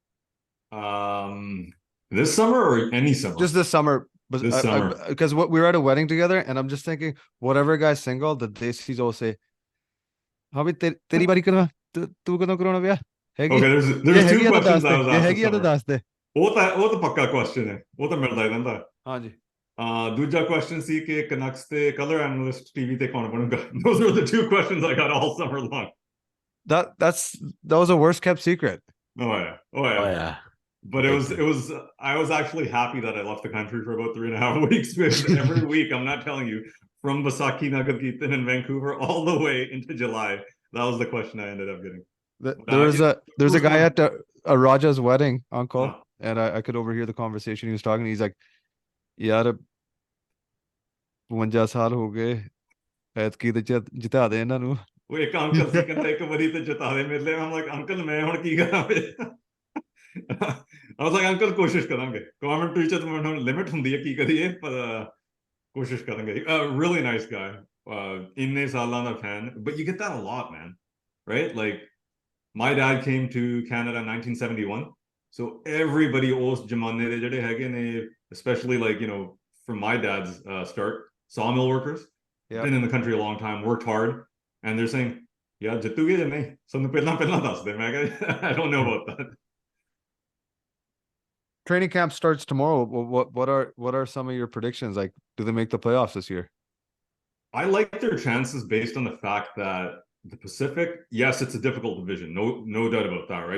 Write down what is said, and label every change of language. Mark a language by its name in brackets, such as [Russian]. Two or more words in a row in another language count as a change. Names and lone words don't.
[English] This summer or any summer? Just this summer. But This summer. Because we were at a wedding together, and I'm just thinking, whatever guy's single, the desis all say, [Punjabi] "ਹਾਂ ਭਾਈ ਤੇਰੀ ਬਾਰੀ ਕਰਨਾ, ਤੂੰ कਦੋਂ ਕਰਾਉਣਾ ਵਿਆਹ ਹੈਗੀ?" [English] Okay, there's two questions I was [Punjabi] ਇਹ [English] asked [Punjabi] ਹੈਗੀ ਆ [English] this [Punjabi] ਤਾਂ [English] summer. [Punjabi] ਦੱਸ ਦੇ। ਉਹ ਤਾਂ ਪੱਕਾ question ਹੈ, ਉਹ ਤਾਂ ਮਿਲਦਾ ਹੀ ਰਹਿੰਦਾ। ਹਾਂਜੀ। ਦੂਜਾ question ਸੀ ਕਿ Canucks ਤੇ [English] color analyst TV [Punjabi] ਤੇ ਕੌਣ ਬਣੂਗਾ? [English] Those were the two questions I got all summer long. That was a worst kept secret. Oh yeah. But I was actually happy that I left the country for about 3.5 weeks, because every week, I'm not telling you, from Basaki Nagagitan in Vancouver all the way into July, that was the question I ended up getting. There's a guy at a Raja's wedding, uncle, and I could overhear the conversation he was talking. He's like, [Punjabi] यार 52 ਸਾਲ ਹੋ ਗਏ ਐਤਕੀ ਤੇ ਜਿਤਾ ਦੇ ਇਹਨਾਂ ਨੂੰ। ਉਹ ਇੱਕ ਅੰਕਲ ਸੀ ਕਹਿੰਦਾ ਇੱਕ ਵਾਰੀ ਤੇ ਜਿਤਾ ਦੇ ਮੇਰੇ ਲਈ। [English] I'm like, [Punjabi] ਅੰਕਲ ਮੈਂ ਹੁਣ ਕੀ ਕਰਾਂ ਫਿਰ? [English] I was like, [Punjabi] ਅੰਕਲ ਕੋਸ਼ਿਸ਼ ਕਰਾਂਗੇ, ਕਮੈਂਟਰੀ ਚ ਤਾਂ ਲਿਮਿਟ ਹੁੰਦੀ ਹੈ ਕੀ ਕਰੀਏ, ਪਰ ਕੋਸ਼ਿਸ਼ ਕਰਾਂਗੇ। [English] Really nice guy, [Punjabi] ਇੰਨੇ ਸਾਲਾਂ ਦਾ [English] fan, but you get that a lot, man, right? Like my dad came to Canada in 1971, so everybody [Punjabi] ਉਸ ਜ਼ਮਾਨੇ ਦੇ ਜਿਹੜੇ ਹੈਗੇ ਨੇ, [English] especially like, you know, from my dad's start, sawmill workers, been in the country a long time, worked hard, and they're saying, yeah, [Punjabi] ਜਿੱਤੂਗੇ ਜਾਂ ਨਹੀਂ, ਸਾਨੂੰ ਪਹਿਲਾਂ ਦੱਸ ਦੇ। ਮੈਂ ਕਿਹਾ, [English] I don't know about that. Training camp starts tomorrow. What are some of your predictions? Like, do they make the playoffs this year? I like their chances based on the fact that the Pacific, yes, it's a difficult division, no doubt about that, right?